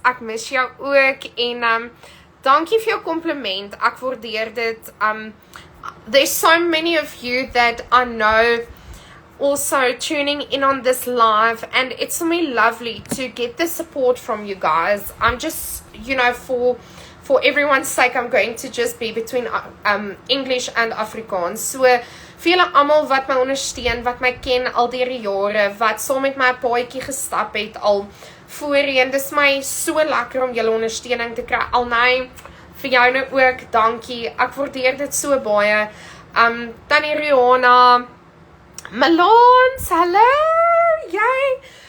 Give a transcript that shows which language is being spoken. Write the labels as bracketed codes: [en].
[af] Ek mis jou ook, en dankie vir jou compliment. Ek waardeer dit. [en] There's so many of you that I know also tuning in on this live, and it's for me lovely to get the support from you guys. I'm just, for everyone's sake, I'm going to just be between English and Afrikaans. [af] So vir julle almal wat my ondersteun, wat my ken al deur die jare, wat saam met my 'n paadjie gestap het al voorheen. Dis my so lekker om julle ondersteuning te kry. Alnay, vir jou nou ook, dankie. Ek waardeer dit so baie. Tannie Rihanna, Malons, hallo, jy.